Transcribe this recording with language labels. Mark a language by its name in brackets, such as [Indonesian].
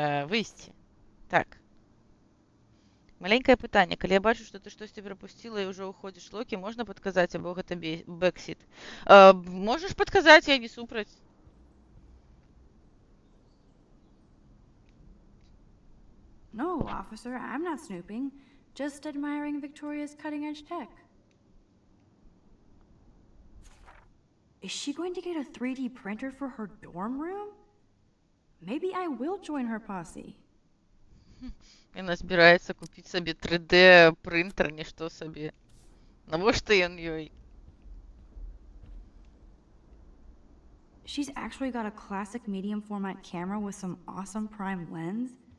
[Belarusian] Выйсці. Так. Маленькае пытанне. Калі я бачу, што ты штосьці прапусціла і ўжо ўходзіш Локі, можна падказаць, або гэта бэксіт? Можаш падказаць, я не супраць. [English] No, officer, I'm not snooping. Just admiring Victoria's cutting-edge tech. Is she going to get a 3D printer for her dorm room? Maybe I will join her posse. [Belarusian] Яна збіраецца купіць сабе 3D прынтер, нішто сабе. Навошта ён ёй? [English] She's actually got a classic medium format camera with some awesome prime lens.